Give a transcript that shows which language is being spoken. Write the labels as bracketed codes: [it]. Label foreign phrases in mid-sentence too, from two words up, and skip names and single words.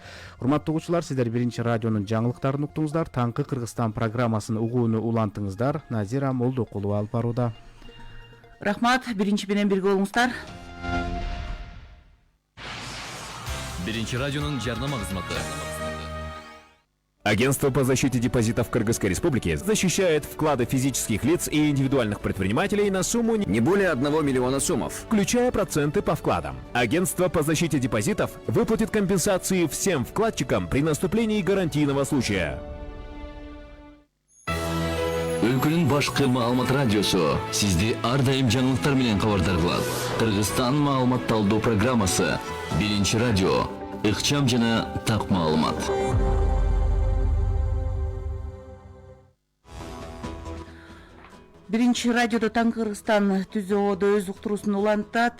[ky] Урматтуу угуучулар, сиздер биринчи радионун жаңылыктарын уктуңуздар. Таңкы Кыргызстан программасын угууну улантыңыздар. Назира Молдокулова алып барууда. Рахмат, биринчи менен бирге болуңуздар. Биринчи радионун жарнама кызматы. [ru] Агентство по защите депозитов Кыргызской Республики защищает вклады физических лиц и индивидуальных предпринимателей на сумму не более 1 миллиона сомов, включая проценты по вкладам. Агентство по защите депозитов выплатит компенсации всем вкладчикам при наступлении гарантийного случая. [ky] Өлкөнүн башкы маалымат радиосу сизди ар дайым жаңылыктар менен кабардар кылат. Кыргызстан маалымат талдоо программасы. Биринчи радио. Ыкчам жана так маалымат. Биринчи радиодо Таң Кыргызстан түзөөдө өз уктуруусун улантат.